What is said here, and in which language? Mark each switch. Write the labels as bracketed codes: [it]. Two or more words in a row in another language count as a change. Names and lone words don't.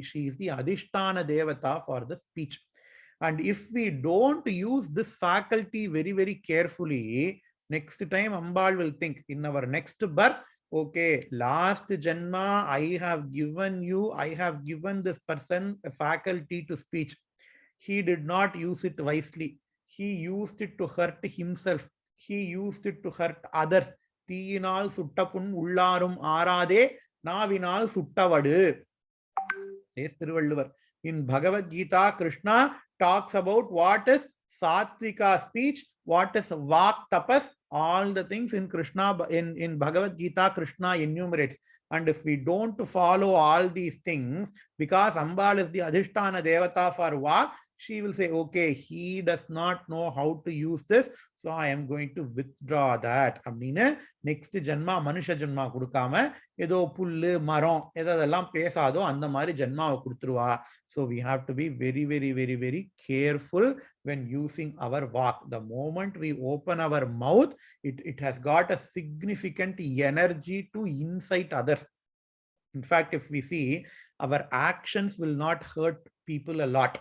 [en] She is the [sa] Adhishtana Devata [en] for the speech. And if we don't use this faculty very, very carefully, next time Ambal will think in our next birth, okay, last Janma, I have given this person a faculty to speech. He did not use it wisely. He used it to hurt himself. He used it to hurt others. [ta] தீயினால் சுட்டபுண் உள்ளாறும் ஆறாதே நாவினால் சுட்டவடு, [en] says Thiruvalluvar. In Bhagavad Gita, Krishna talks about what is Satvika speech, what is [sa] Vak Tapas, [en] all the things in Krishna, in Bhagavad Gita, Krishna enumerates. And if we don't follow all these things, because Ambal is the [sa] Adhishtana Devata [en] for Vak, she will say, okay, he does not know how to use this, so I am going to withdraw that. [ta] Next ஜன்மா, மனுஷ ஜன்மா குடுக்காம, ஏதோ புல்லு மரம் எதெல்லாம் பேசாதோ அந்த மாதிரி ஜன்மாவை கொடுத்துருவா. [en] So we have to be very, very, very, very careful when using our vak. The moment we open our mouth, it has got a significant energy to incite others. In fact, if we see, our actions will not hurt people a lot.